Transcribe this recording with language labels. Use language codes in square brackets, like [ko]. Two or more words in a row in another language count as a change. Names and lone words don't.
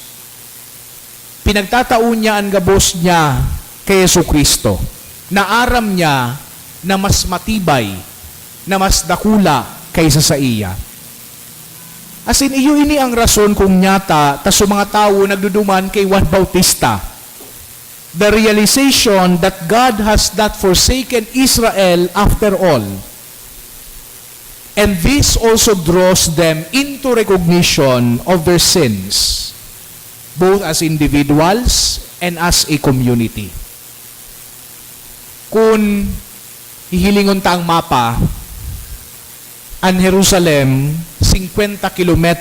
[bik] Pinagtataon niya ang gabos niya kay Jesucristo. Naaram niya na mas matibay, na mas dakula kaysa sa iya. Asin iyo ini ang rason kung nyata ta sa mga tao nagduduman kay Juan Bautista. [en] the realization that God has not forsaken Israel after all. And this also draws them into recognition of their sins, both as individuals and as a community. [bik] Kung hihilingon ta ang mapa, ang Jerusalem, 50 kilometro